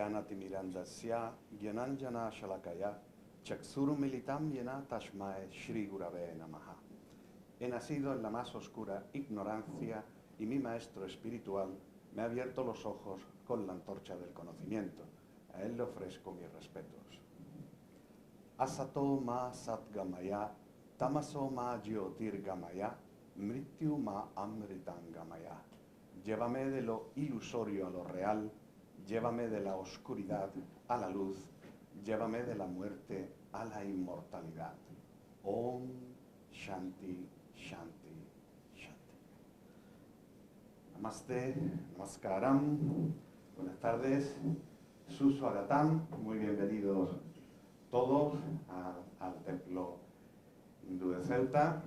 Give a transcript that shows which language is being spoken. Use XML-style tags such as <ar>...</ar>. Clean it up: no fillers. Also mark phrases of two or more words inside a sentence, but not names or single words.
<sa>Jyotirgamyatirmirandasya Gyananjana Shalakaya Chaksurumilitam Yena Tashmae Shri Gurave Namaha.</sa> <es>He nacido en la más oscura ignorancia y mi maestro espiritual me ha abierto los ojos con la antorcha del conocimiento. A él le ofrezco mis respetos.</es> <sa>Asato ma satgamaya, tamaso ma jyotirgamaya, mrityu ma amritangamaya.</sa> <es>Llévame de lo ilusorio a lo real, llévame de la oscuridad a la luz, llévame de la muerte a la inmortalidad.</es> <sa>Om Shanti, Shanti, Shanti.</sa> <hi>Namaste, Namaskaram,</hi> <es>buenas tardes, Suswagatam, muy bienvenidos todos al templo hindú de Ceuta.</es>